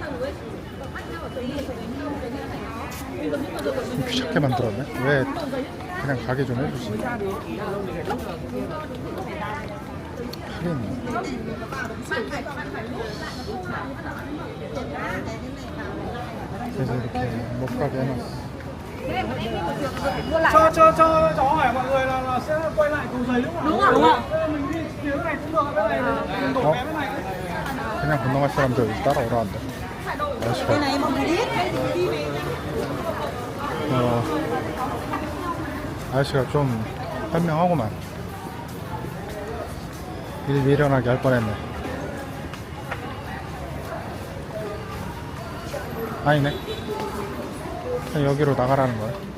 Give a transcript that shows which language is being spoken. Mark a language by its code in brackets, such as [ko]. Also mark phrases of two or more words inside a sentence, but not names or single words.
[ko] 귀찮게 만들었네. 왜 그냥 가게 좀 해주지. 하긴 그래서 이렇게 못 가게 해놨어. [vi] cho hỏi mọi người là sẽ quay lại cầu giấy đúng không? Đúng ạ. Mình đi phía cái này cũng được, cái này mình đổ vé bên này. [ko] 그냥 건너갈 사람들 따라오라는데. [vi] Cái này mọi người đi. [ko] 아저씨가 좀 현명하구만. 일 미련하게 할 뻔했네. 아니네. 그냥 여기로 나가라는 거야.